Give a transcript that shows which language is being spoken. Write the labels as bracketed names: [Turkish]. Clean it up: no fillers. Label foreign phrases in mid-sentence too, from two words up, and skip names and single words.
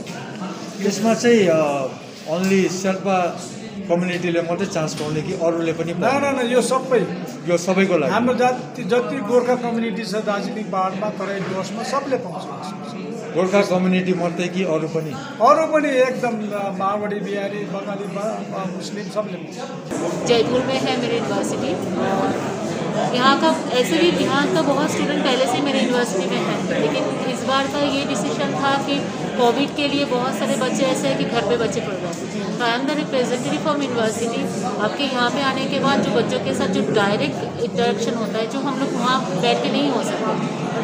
[Nepali] यसमा चाहिँ ओन्ली शेर्पा कम्युनिटीले मात्रै चान्स पाउने कि अरूले पनि? न, यो सबै, यो सबैको लागि। हाम्रो जति गोर्खा कम्युनिटी छ दार्जिलिङ पहाडमा, तराई डुवर्समा सबले पाउँछ। गोर्खा कम्युनिटी मात्रै कि अरू पनि? अरू पनि एकदम, मारवाड़ी, बिहारी, बंगाली, मुस्लिम सबले पाउँछ। [Hindi] जयपुर में है मेरी यूनिवर्सिटी, यहाँ का ऐसे भी यहाँ का बहुत स्टूडेंट पहले से मेरे यूनिवर्सिटी में है, लेकिन इस बार का ये डिसीजन था कि कोविड के लिए बहुत सारे बच्चे ऐसे हैं कि घर पे बच्चे पढ़ रहे हैं। तो [English] I am the representative from university. [Hindi] आपके यहाँ पे आने के बाद जो बच्चों के साथ जो [English] direct interaction [Hindi] होता है, जो हम लोग वहाँ बैठ के नहीं हो सकते।